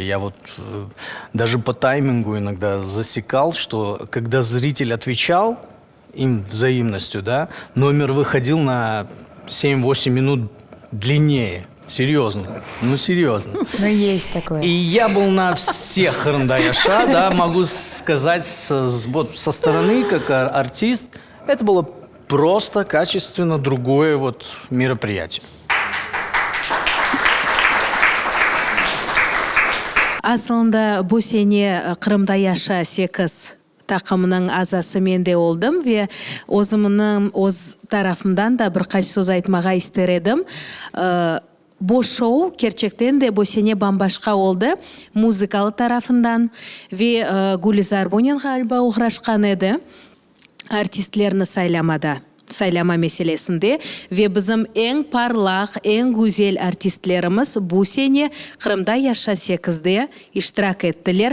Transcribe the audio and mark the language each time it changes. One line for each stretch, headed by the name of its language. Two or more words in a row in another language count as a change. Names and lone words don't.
Russian: Я вот даже по таймингу иногда засекал, что когда зритель отвечал им взаимностью, да, номер выходил на 7-8 минут длиннее. Серьезно. Ну, серьезно. Ну, есть такое. И я был на всех Храндаяша, да, могу сказать, вот со стороны, как артист, это было просто качественно другое вот мероприятие.
Crimean Tatar: Aslında bu sene Kırım'da yaşa 8 takımının azası mende oldum ve öz tarafımdan da birkaç söz aytmağa istedim. Bu şov gerçekten de bu sene bambaşka oldu müzikal tarafından ve Gülizar Bunin galiba uğraşkan edi artistlerini saylama meselesinde ve bizim en parlak, en güzel artistlerimiz bu sene Kırım'da Yaşa 8'de iştirak ettiler.